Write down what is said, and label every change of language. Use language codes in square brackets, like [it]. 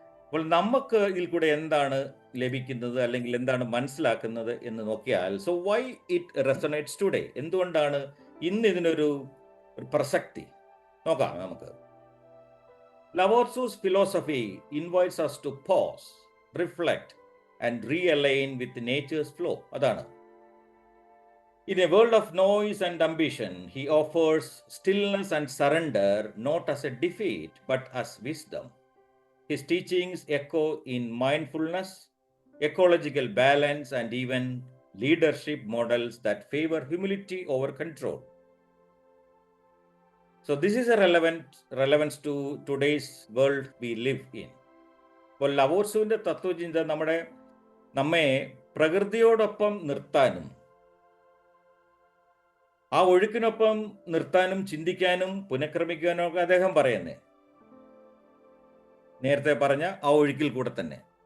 [ml] അപ്പോൾ നമുക്ക് ഇതിൽ കൂടെ എന്താണ് ലഭിക്കുന്നത് അല്ലെങ്കിൽ എന്താണ് മനസ്സിലാക്കുന്നത് എന്ന് നോക്കിയാൽ, [en] so why it resonates today, [ml] എന്തുകൊണ്ടാണ് ഇന്ന് ഇതിനൊരു പ്രസക്തി നോക്കാം നമുക്ക്. [en] Lavorsu's philosophy invites us to pause, reflect and realign with nature's flow. [ml] അതാണ്. [en] In a world of noise and ambition, he offers stillness and surrender not as a defeat but as wisdom. His teachings echo in mindfulness, ecological balance and even leadership models that favor humility over control. So this is a relevance to today's world we live in. [ml] അപ്പോൾ ലവോർസുവിൻ്റെ തത്വചിന്ത നമ്മെ പ്രകൃതിയോടൊപ്പം നിർത്താനും ആ ഒഴുക്കിനൊപ്പം നിർത്താനും ചിന്തിക്കാനും പുനഃക്രമിക്കാനും ഒക്കെ അദ്ദേഹം പറയുന്നത് നേരത്തെ പറഞ്ഞ ആ ഒഴുക്കിൽ കൂടെ തന്നെ.